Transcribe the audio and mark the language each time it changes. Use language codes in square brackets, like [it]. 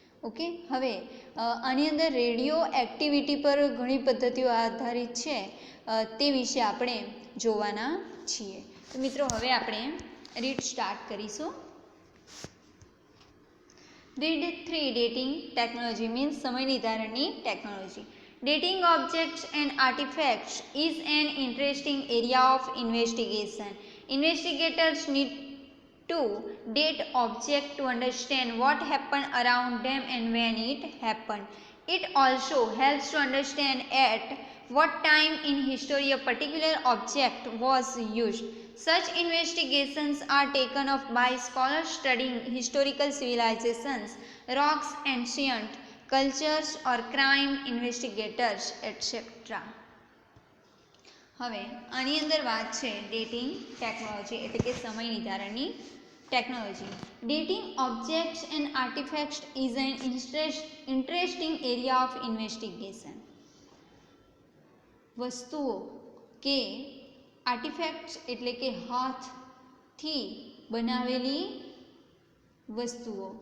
[gu] Okay, હવે આની અંદર રેડિયો એક્ટિવિટી પર ઘણી પદ્ધતિઓ આધારિત છે, તે વિશે આપણે જોવાના છીએ. તો મિત્રો હવે આપણે રીડ સ્ટાર્ટ કરીશું. રીડ 3 ડેટિંગ ટેકનોલોજી મીન્સ સમય નિર્ધારણની technology. [en] Dating objects and artifacts is an interesting area of investigation. Investigators need to date objects to understand what happened around them and when it happened. It also helps to understand at what time in history a particular object was used. Such investigations are taken up by scholars studying historical civilizations, rocks, ancient cultures or crime investigators etc. [gu] હવે આની અંદર વાત છે dating technology એટલે કે સમય નિર્ધારણની technology. [en] Dating objects and artefacts is an interesting area of investigation. [gu] વસ્તુઓ કે આર્ટિફેક્ટ્સ એટલે કે હાથથી બનાવેલી વસ્તુઓ.